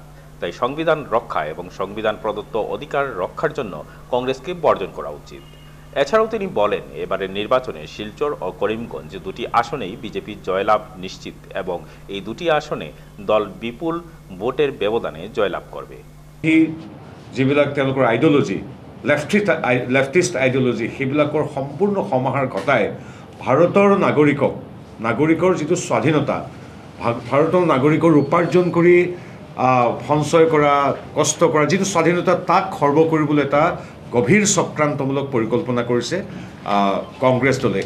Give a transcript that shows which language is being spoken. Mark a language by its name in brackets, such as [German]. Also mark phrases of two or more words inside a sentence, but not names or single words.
[Bangla] তাই সংবিধান রক্ষা এবং সংবিধান প্রদত্ত অধিকার রক্ষার জন্য কংগ্রেসকে বর্জন করা উচিত। এছাড়াও তিনি বলেন, এবারের নির্বাচনে শিলচর ও করিমগঞ্জ দুটি আসনেই বিজেপি জয়লাভ নিশ্চিত এবং এই দুটি আসনে দল বিপুল ভোটের ব্যবধানে জয়লাভ করবে। [Assamese] যিবিলাক তেওঁলোকৰ আইডিঅলজি [English] leftist ideology [Assamese] সেইবিলাকৰ সম্পূৰ্ণ সমাহাৰ ঘটাই ভাৰতৰ নাগৰিকৰ যিটো স্বাধীনতা, ভাৰতৰ নাগৰিকৰ উপাৰ্জন কৰি সঞ্চয় কৰা, কষ্ট কৰা যিটো স্বাধীনতা, তাক খৰ্ব কৰিবলৈ এটা গভীৰ চক্ৰান্তমূলক পৰিকল্পনা কৰিছে কংগ্ৰেছ দলে।